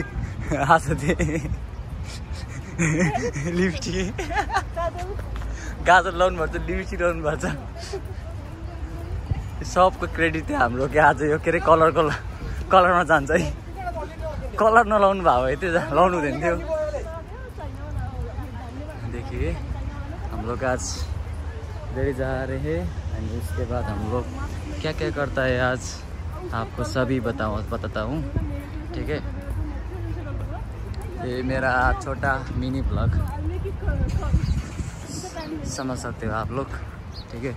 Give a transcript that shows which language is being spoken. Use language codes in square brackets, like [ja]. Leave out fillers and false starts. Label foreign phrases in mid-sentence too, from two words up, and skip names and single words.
[ne] आज चाहिँ लिपस्टिक गाजर लाउनु भएको छ, लिपस्टिक लाउनु भएको छ। सबको क्रेडिट चाहिँ हाम्रो के आज यो के अरे कलरमा जान्छ है। कलर नलाउनु भएको भए त्यो लाउनु हुँदैन थियो। [hi] देखिए हम लोग आज इधर जा रहे हैं एंड उसके बाद हम लोग क्या क्या करता है आज आपको सभी बताता हूँ, ठीक है। ये मेरा छोटा मिनी ब्लॉग समझ सकते हो आप लोग, ठीक है।